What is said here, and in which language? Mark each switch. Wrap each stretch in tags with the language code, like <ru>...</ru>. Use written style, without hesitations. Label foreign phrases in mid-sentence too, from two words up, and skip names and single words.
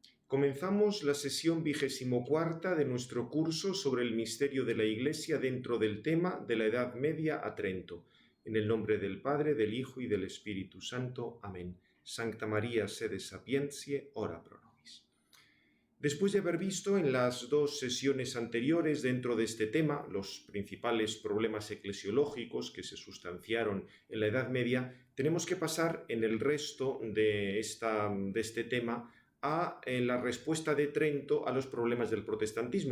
<es>Comenzamos la sesión 24ª de nuestro curso sobre el misterio de la Iglesia dentro del tema de la Edad Media a Trento. En el nombre del Padre, del Hijo y del Espíritu Santo. Amén.</es> <la>Sancta María, sede sapientiae, ora pro nobis.</la> <es>Después de haber visto en las dos sesiones anteriores dentro de este tema los principales problemas eclesiológicos que se sustanciaron en la Edad Media, tenemos que pasar en el resto de este tema a la respuesta de Trento a los problemas del protestantismo.</es>